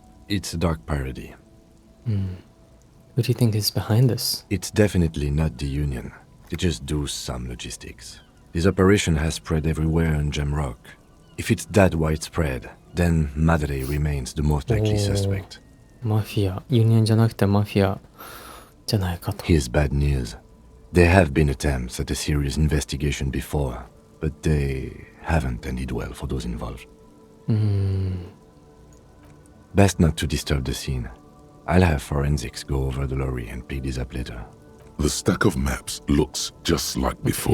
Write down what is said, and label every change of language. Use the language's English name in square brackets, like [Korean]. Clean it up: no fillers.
[English] It's a dark parody. Who do you think is behind this? It's definitely not the Union. They just do some logistics. This operation has spread everywhere in Jamrock. If it's that widespread, then Madre remains the most likely suspect. [Japanese] マフィア。ユニオンじゃなくてマフィアじゃないかと。 [English] Here's bad news. There have been attempts at a serious investigation before, but they haven't ended well for those involved. Best not to disturb the scene. I'll have forensics go over the lorry and pick this up later. The stack of maps looks just like before.